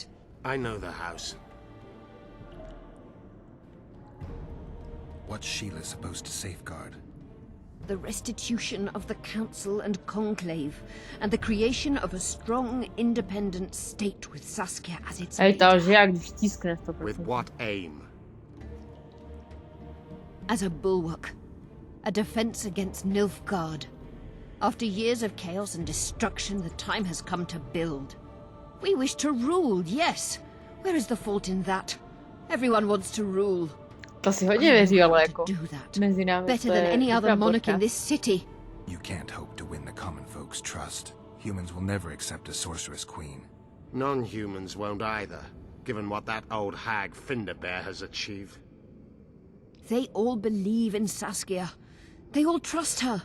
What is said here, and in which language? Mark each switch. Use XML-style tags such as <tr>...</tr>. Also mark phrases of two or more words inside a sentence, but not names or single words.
<en>I know the house. What's Sheila supposed to safeguard? The restitution of the Council and Conclave, and the creation of a strong, independent state with Saskia as its</en> <cs>Hej,</cs> <en>leader.</en> <cs>to že jak když tiskne 100%.</cs> <en>With what aim? As a bulwark. A defense against Nilfgaard. After years of chaos and destruction, the time has come to build. We wish to rule, yes. Where is the fault in that? Everyone wants to rule.</en> <cs>To si hodně věří, ale jako</cs> <en>Do that.</en> <cs>mezi námi</cs> <en>Better</en> <cs>to je</cs> <en>than any other</en> <cs>dobrá</cs> <en>monarch</en> <cs>bodka.</cs> <en>in this city. You can't hope to win the common folks' trust. Humans will never accept a sorceress queen. Non-humans won't either, given what that old hag Finderbear has achieved. They all believe in Saskia. They all trust her.</en>